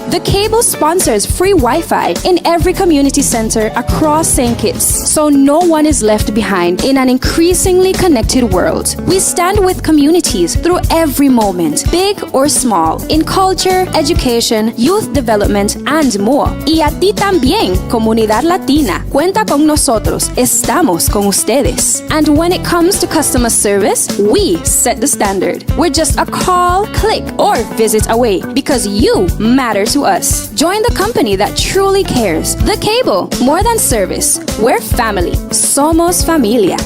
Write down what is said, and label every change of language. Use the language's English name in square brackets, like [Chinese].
[English] The Cable sponsors free Wi-Fi in every community center across St. Kitts, so no one is left behind in an increasingly connected world. We stand with communities through every moment, big or small, in culture, education, youth development, and more. [Spanish] Y a ti también, comunidad latina. Cuenta con nosotros. Estamos con ustedes. [English] And when it comes to customer service, we set the standard. We're just a call, click, or visit away because you matter to us. Join the company that truly cares. The Cable. More than service. We're family. [Spanish] Somos familia.